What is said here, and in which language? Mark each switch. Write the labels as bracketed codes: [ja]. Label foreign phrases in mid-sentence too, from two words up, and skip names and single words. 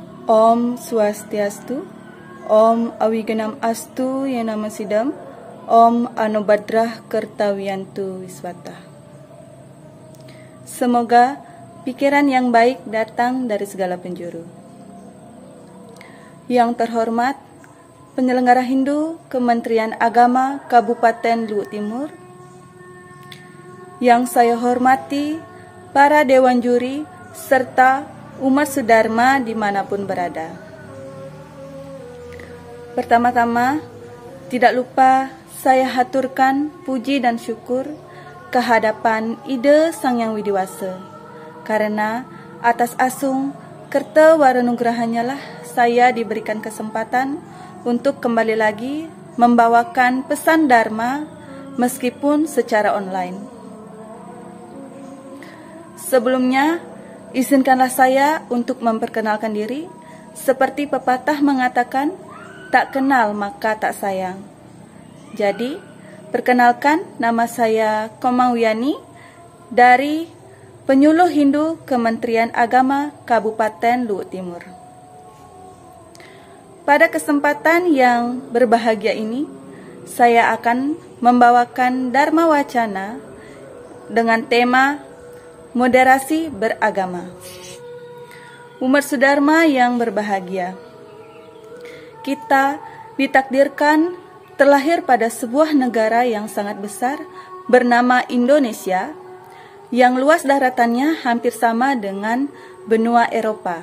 [sa] Om Swastiastu, Om Awiganam Astu Yanama Sidam, Om Anubadrah Kertawiyantu Wiswata. [id] Semoga pikiran yang baik datang dari segala penjuru. Yang terhormat, Penyelenggara Hindu Kementerian Agama Kabupaten Luwu Timur. Yang saya hormati para Dewan Juri serta umat Sudharma dimanapun berada. Pertama-tama, tidak lupa saya haturkan puji dan syukur kehadapan Ida Sang Yang Widiwasa, karena atas [ban] asung kerta waranugrahannya [id] lah saya diberikan kesempatan untuk kembali lagi membawakan pesan Dharma meskipun secara online. Sebelumnya, izinkanlah saya untuk memperkenalkan diri. Seperti pepatah mengatakan, tak kenal maka tak sayang. Jadi, perkenalkan, nama saya Komang Wiyani dari Penyuluh Hindu Kementerian Agama Kabupaten Luwu Timur. Pada kesempatan yang berbahagia ini, saya akan membawakan Dharma Wacana dengan tema Moderasi Beragama. Umat Sudharma yang berbahagia, kita ditakdirkan terlahir pada sebuah negara yang sangat besar bernama Indonesia, yang luas daratannya hampir sama dengan benua Eropa.